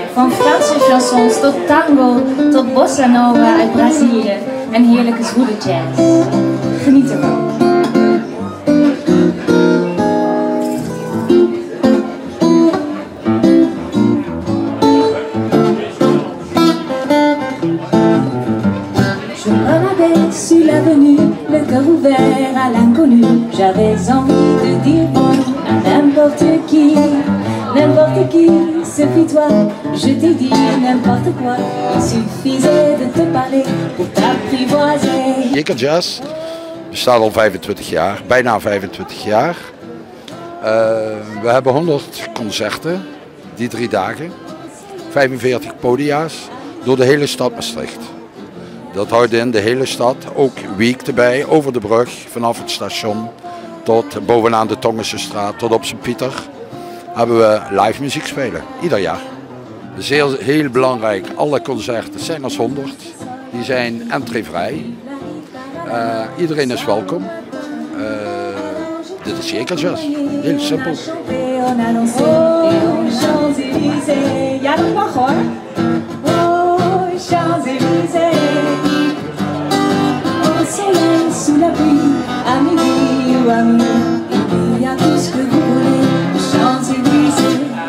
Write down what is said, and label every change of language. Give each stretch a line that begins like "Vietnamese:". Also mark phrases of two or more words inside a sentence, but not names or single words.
Dutch: Van Franse chansons tot tango, tot bossa nova uit Brazilië en heerlijke zwoele jazz. Geniet ervan.
French: Sur l'avenue, le cœur ouvert à l'inconnu, j'avais envie de dire bonjour à n'importe qui, ce fut toi, je t'ai dit n'importe quoi, il suffisait de te parler pour t'apprivoiser.
Dutch: Shaker Jazz bestaat al 25 jaar, bijna 25 jaar. We hebben 100 concerten, die 3 dagen, 45 podia's door de hele stad Maastricht. Dat houdt in de hele stad, ook week erbij, over de brug, vanaf het station tot bovenaan de Tongense straat, tot op Sint-Pieter, hebben we live muziek spelen, ieder jaar. Dat is heel belangrijk, alle concerten zijn als 100, die zijn entreevrij. Iedereen is welkom. Dit is Shaker Jazz, heel simpel.
French: Sous la pluie, à midi ou à minuit, il y a tout ce que vous voulez, Champs-Élysées.